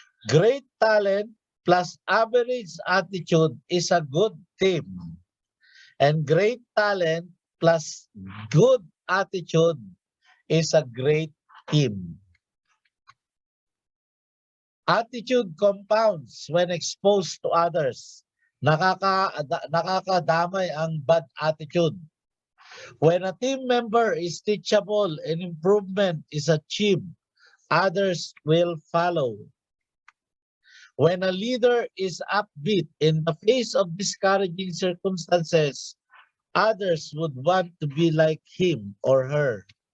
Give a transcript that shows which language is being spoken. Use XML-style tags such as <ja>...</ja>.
<en>Great talent plus average attitude is a good team. And great talent plus good attitude is a great team. Attitude compounds when exposed to others.</en> <tl>Nakakadamay ang bad attitude.</tl> <en>When a team member is teachable and improvement is achieved, others will follow. When a leader is upbeat in the face of discouraging circumstances, others would want to be like him or her.</en>